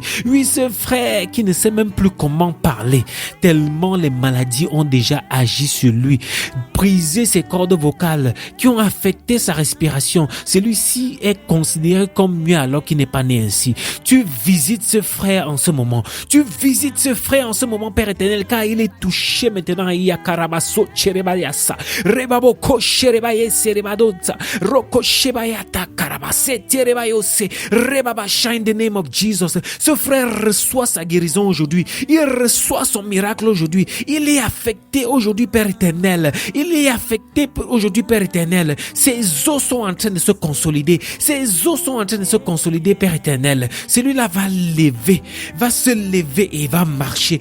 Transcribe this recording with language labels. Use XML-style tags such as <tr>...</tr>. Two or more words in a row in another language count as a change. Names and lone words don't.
<fr>Oui, ce frère qui ne sait même plus comment parler, tellement les maladies ont déjà agi sur lui, brisé ses cordes vocales, qui ont affecté sa respiration. Celui-ci est considéré comme mieux alors qu'il n'est pas né ainsi. Tu visites ce frère en ce moment. Tu visites ce frère en ce moment, Père éternel, car il est touché maintenant. Il y a Karabaso Cherebayasa, Rebaboko Cherebaye Serebadotsa, Roko Shebayata Karabase Terebayose, Rebaba</fr> <en>in the name of Jesus.</en> <fr>Ce frère reçoit sa guérison aujourd'hui. Il reçoit son miracle aujourd'hui. Il est affecté aujourd'hui, Père éternel. Il est affecté aujourd'hui, Père éternel. Ses os sont en train de se consolider. Ses os sont en train de se consolider, Père éternel. Celui-là va se lever et va marcher.</fr>